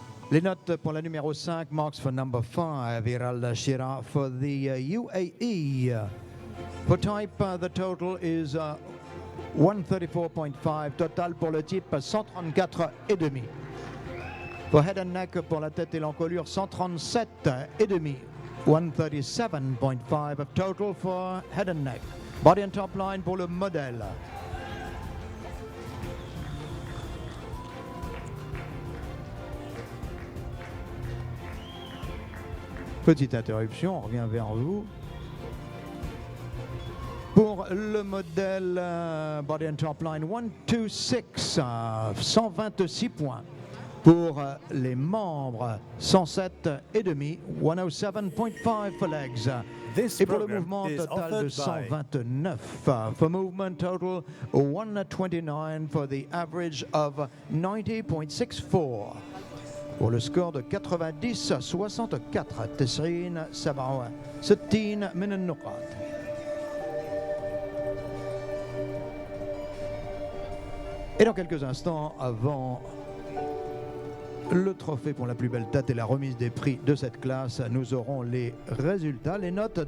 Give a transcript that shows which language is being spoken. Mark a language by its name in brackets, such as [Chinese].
[French] Les notes pour la numéro 5, [English] marks for number 5, Viral Shira for the UAE. For type, the total is 134.5. [French] Total pour le type, 134,5. [English] For head and neck, [French] pour la tête et l'encolure, 137,5. [English] 137.5 of total for head and neck. Body and top line [French] pour le modèle. Petite interruption, on revient vers vous. Pour le modèle [English] Body and Top Line [French] 126, 126 points. Pour les membres, 107,5, 107.5 [English] for legs. [French] Et pour le mouvement total de 129. [English] For movement total 129 for the average of 90.64. [French] Pour le score de 90-64 90 67 [Arabic] من النقاط. [French] Et dans quelques instants, avant le trophée pour la plus belle tête et la remise des prix de cette classe, nous aurons les résultats, les notes.